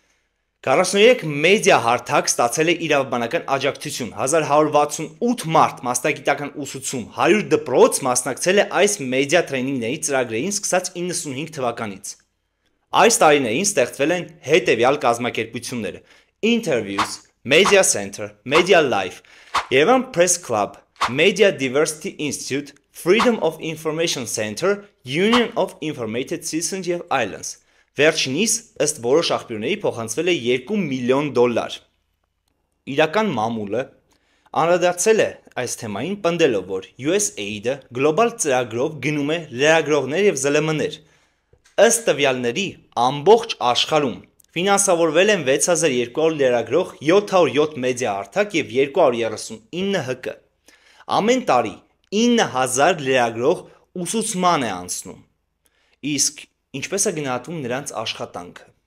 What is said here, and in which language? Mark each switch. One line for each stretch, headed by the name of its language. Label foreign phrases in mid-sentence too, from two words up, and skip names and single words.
Armenian: 43 մեդիա հարթակ ստացել է իրավաբանական աջակցություն, 1168 մարդ մասնագիտական ուսուցում, 100 դպրոց մասնակցել է այս մեդիա տրեյնինգների ծրագրերին սկսած 95 թվականից։ Այս տարիներին ստեղծվել են հետևյալ կազմակերպությունները՝ Interviews, Media Center, Media Life, Yerevan Press Club, Media Diversity Institute, Freedom of Information Center, Union of Informated Citizens եւ այլն։ Վերջինիս, ըստ որոշ աղբյուրների, փոխանցվել է 2 միլիոն դոլար։ Իրական մամուլը անդրադարձել է այս թեմային, պնդելով, որ USAID-ը գլոբալ ծրագրով գնում է լրագրողներ եւ ԶԼՄ-ներ։ Ըստ տվյալների, ամբողջ աշխարհում ֆինանսավորվել են 6200 լրագրող, 707 մեդիա հարթակ եւ 239 ՀԿ։ Ամեն տարի 9000 լրագրող ուսուցման է անցնում։ Իսկ ինչպես է գնահատվում նրանց աշխատանքը։